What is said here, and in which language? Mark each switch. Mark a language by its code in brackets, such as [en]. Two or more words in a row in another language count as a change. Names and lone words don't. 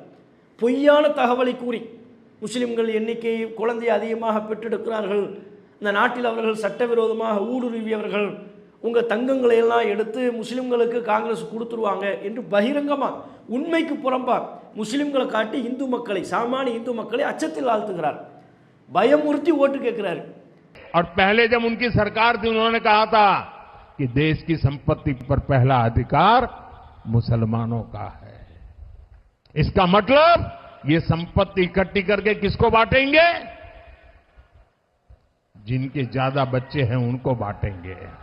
[ta] பொய்யான தகவலை கூறி முஸ்லிம்கள் எண்ணிக்கை குழந்தையை அதிகமாக பெற்றெடுக்கிறார்கள், இந்த நாட்டில் அவர்கள் சட்டவிரோதமாக ஊடுருவியவர்கள், உங்கள் தங்கங்களை எல்லாம் எடுத்து முஸ்லிம்களுக்கு காங்கிரஸ் கொடுத்துருவாங்க என்று பகிரங்கமாக உண்மைக்கு புறம்பா முஸ்லிம்களை காட்டி இந்து மக்களை, சாமானிய இந்து மக்களை அச்சத்தில் ஆழ்த்துகிறார், பயமுறுத்தி ஓட்டு கேட்கிறார். [hi] और पहले जब उनकी सरकार थी उन्होंने कहा था कि देश की संपत्ति पर पहला अधिकार मुसलमानों का है. इसका मतलब ये संपत्ति इकट्ठी करके किसको बांटेंगे? जिनके ज्यादा बच्चे हैं उनको बांटेंगे.